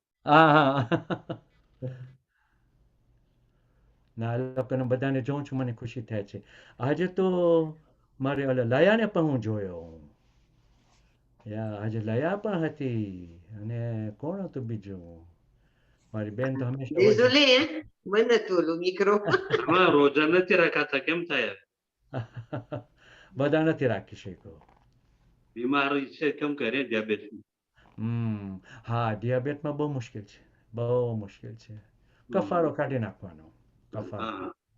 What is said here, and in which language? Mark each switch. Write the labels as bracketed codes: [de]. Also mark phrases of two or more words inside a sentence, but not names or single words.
[gu] હા ના, લોકોને બધાને જોઉં છું, મને ખુશી થાય છે. આજે તો મારે ઓલા લયાને પણ હું જોયો. આજે લયા પણ હતી, અને કોણ હતું બીજું? મારી બેન તો હંમેશા હોય. [fr] Désolé, hein? [es] Bueno, tú, lo micro. [gu] આમાં રોજા નથી રાખાતા, કેમ થાય? બધા નથી રાખી શક્યો. બીમારી છે, કેમ કરે ડિયાબેટીસ? હા, ડિયાબેટમાં બહુ મુશ્કેલ છે, બહુ મુશ્કેલ છે. કફારો કાઢી નાખવાનો, કફારો.